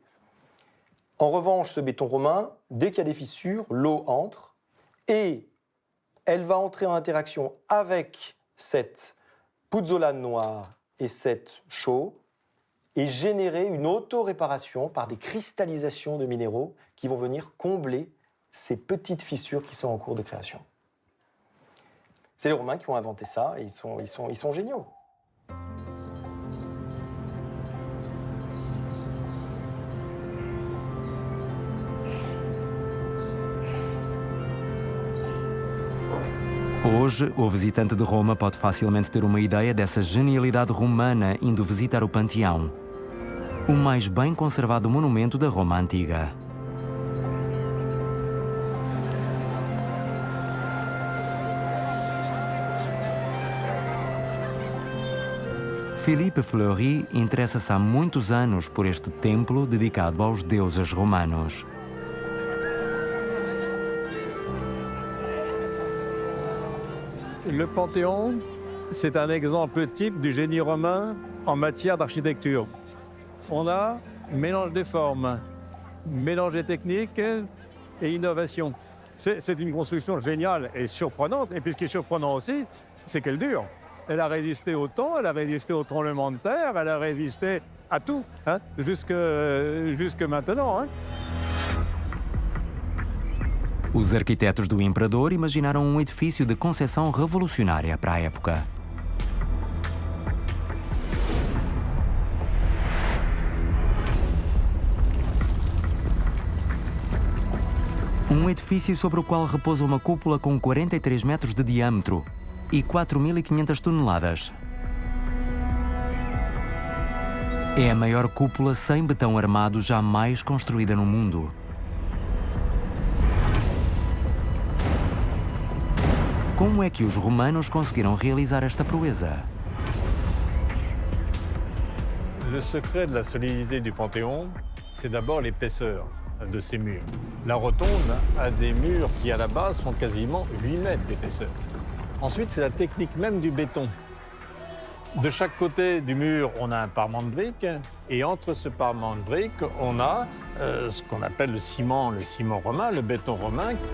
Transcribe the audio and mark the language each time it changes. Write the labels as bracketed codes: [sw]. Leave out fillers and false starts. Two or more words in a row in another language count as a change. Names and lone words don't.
[fr] En revanche, ce béton romain, dès qu'il y a des fissures, l'eau entre et elle va entrer en interaction avec cette pouzzolane noire et cette chaux et générer une auto-réparation par des cristallisations de minéraux qui vont venir combler ces petites fissures qui sont en cours de création. C'est les Romains qui ont inventé ça et ils sont géniaux. [pt] Hoje, o visitante de Roma pode facilmente ter uma ideia dessa genialidade romana indo visitar o Panteão, o mais bem conservado monumento da Roma antiga. Philippe Fleury interessa-se há muitos anos por este templo dedicado aos deuses romanos. [fr] Le Panthéon, c'est un exemple type du génie romain en matière d'architecture. On a mélange des formes, mélange des techniques et innovation. C'est une construction géniale et surprenante. Et puis ce qui est surprenant aussi, c'est qu'elle dure. Elle a résisté au temps, elle a résisté au tremblement de terre, elle a résisté à tout, hein, jusque maintenant. Hein. [pt] Os arquitetos do Imperador imaginaram um edifício de concepção revolucionária para a época. Um edifício sobre o qual repousa uma cúpula com 43 metros de diâmetro e 4.500 toneladas. É a maior cúpula sem betão armado jamais construída no mundo. Como é que os romanos conseguiram realizar esta proeza? [fr] Le secret de la solidité du Panthéon, c'est d'abord l'épaisseur de ces murs. La rotonde a des murs qui, à la base, font quasiment 8 mètres d'épaisseur. Ensuite, c'est la technique même du béton. De chaque côté du mur, on a un parement de briques, et entre ce parement de briques, on a ce qu'on appelle le ciment romain, le béton romain.